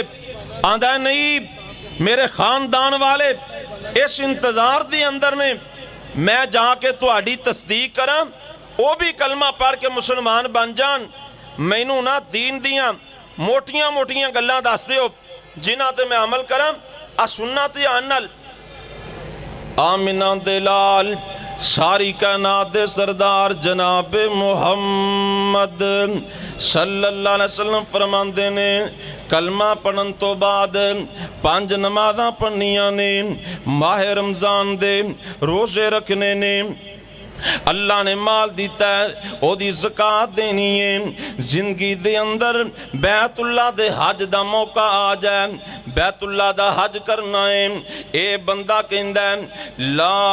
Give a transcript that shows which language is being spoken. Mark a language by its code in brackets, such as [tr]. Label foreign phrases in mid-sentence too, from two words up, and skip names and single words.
[pa] آندا نہیں، میرے خاندان والے اس انتظار دی اندر نے، میں جا کے تہاڈی تصدیق کرا، وہ بھی کلمہ پڑھ کے مسلمان بن جان، مینوں نا دین دیاں موٹیاں موٹیاں گلاں دس دیو جنہاں تے میں عمل کرا. آ سنا تے آنل آمنہ دے لال ساری کائنات دے سردار جناب محمد [ar] صلى الله عليه وسلم [pa] فرماندے نے، کلمہ پڑھن تو بعد 5 نمازاں پڑھنیاں نے، ماہ رمضان دے روزے رکھنے نے، اللہ نے مال دتا ہے اودی زکوٰۃ دینی ہے، زندگی دے اندر بیت اللہ دے حج دا موقع آ جائے، بیت اللہ دا حج کرنا ہے، اے بندہ کہندا ہے لا